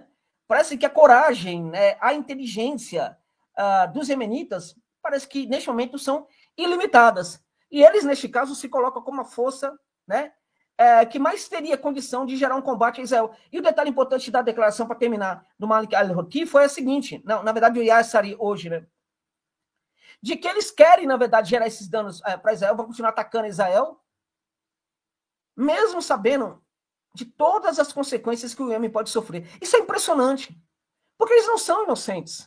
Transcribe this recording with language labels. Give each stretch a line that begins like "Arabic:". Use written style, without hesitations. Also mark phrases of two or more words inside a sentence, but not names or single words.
Portuguese: Parece que a coragem, né, a inteligência dos iemenitas, parece que, neste momento, são ilimitadas. E eles, neste caso, se colocam como a força, né, que mais teria condição de gerar um combate a Israel. E o detalhe importante da declaração, para terminar, do Malik al-Houthi foi a seguinte, não, na verdade, o Yahya Sari hoje, né, de que eles querem, na verdade, gerar esses danos para Israel, vão continuar atacando Israel, mesmo sabendo de todas as consequências que o Iêmen pode sofrer. Isso é impressionante, porque eles não são inocentes.